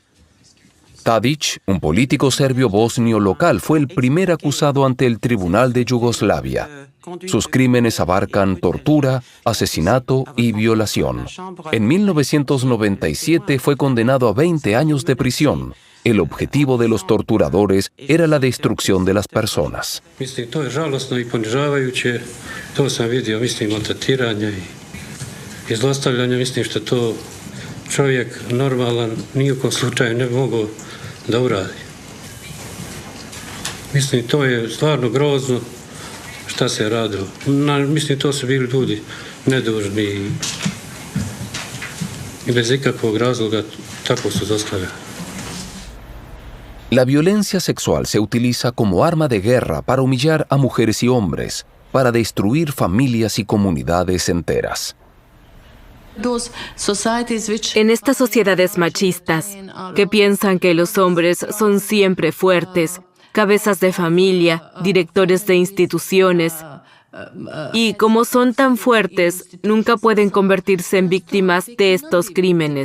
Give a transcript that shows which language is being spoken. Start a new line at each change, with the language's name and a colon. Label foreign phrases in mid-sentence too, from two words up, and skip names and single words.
Spanish: Tadić, un político serbio bosnio local, fue el primer acusado ante el Tribunal de Yugoslavia. Sus crímenes abarcan tortura, asesinato y violación. En 1997 fue condenado a 20 años de prisión. El objetivo de los torturadores era la destrucción de las personas.
Bosnian: To je žalosno I ponižavajuće. To sam vidio, maltretiranja I zlostavljanja. Što to čovjek normalan ni u kom slučaju ne bi mogao da uradi. To je stvarno grozno šta se radilo. To su bili ljudi nedužni I bez ikakvog razloga tako su zlostavljani.
Spanish: La violencia sexual se utiliza como arma de guerra para humillar a mujeres y hombres, para destruir familias y comunidades enteras. En estas sociedades machistas, que piensan que los hombres son siempre fuertes, cabezas de familia, directores de instituciones, y como son tan fuertes, nunca pueden convertirse en víctimas de estos crímenes.